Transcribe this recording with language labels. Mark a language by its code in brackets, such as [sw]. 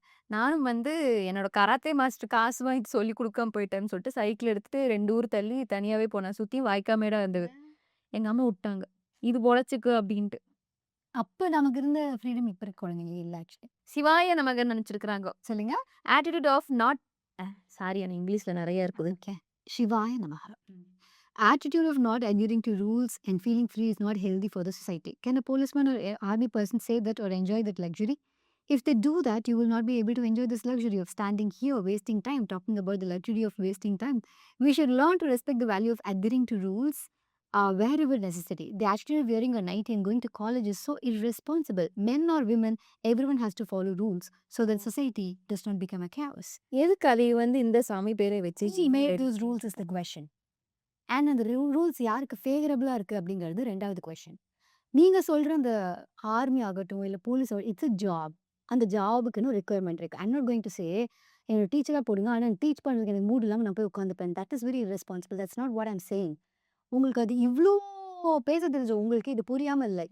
[ta] நானும் வந்து என்னோட கராத்தே மாஸ்டர் காசு வாங்கி சொல்லிக் குடுக்காம போயிட்டேன்னு சொல்லிட்டு சைக்கிள் எடுத்துட்டு 2 ஊர் தள்ளி தனியாவே போனேன். சுத்தியும் வாய்க்காமேடா இருந்தது. எங்க அம்மா விட்டாங்க. இது பொழச்சுக்கு அப்படின்ட்டு. அப்ப நமக்கு இருந்த ஃப்ரீடம் இப்ப இருக்க குழந்தைங்களுக்கு இல்ல ஆக்சுவலி. சிவாய நமக நினைச்சிருக்கிறாங்க. சொல்லுங்க. [en] attitude of not [ta] சாரி எனக்கு இங்கிலீஷ்ல நிறைய இருக்குது. [en] Okay. Shivaya Namaha. Attitude of not adhering to rules and feeling free is not healthy for the society. Can a policeman or army person say that or enjoy that luxury? If they do that, you will not be able to enjoy this luxury of standing here, wasting time, talking about the luxury of wasting time. We should learn to respect the value of adhering to rules wherever necessary. The attitude of wearing a nightie and going to college is so irresponsible. Men or women, everyone has to follow rules so that society does not become a chaos. [ta] எதுக்கு அதை இந்த சாமி பேரை வச்சு [en] He made those rules is the question. [ta] And அந்த rules யாருக்கு ஃபேவரபிளாக இருக்குது அப்படிங்கிறது 2வது கொஷின். நீங்கள் சொல்கிற அந்த ஆர்மி ஆகட்டும் இல்லை போலீஸ் இட்ஸ் அ ஜாப். அந்த ஜாபுக்குன்னு ஒரு ரெக்குயர்மெண்ட் இருக்குது. [en] I'm not going to say [ta] என்னோட டீச்சராக போடுங்க, ஆனால் டீச் பண்ணுறதுக்கு எனக்கு மூட் இல்லாமல் நான் போய் உட்காந்துப்பேன். [en] That is very responsible. That's not what I'm saying. [ta] உங்களுக்கு அது இவ்வளோ பேச தெரிஞ்ச உங்களுக்கு இது புரியாமல் இல்லை.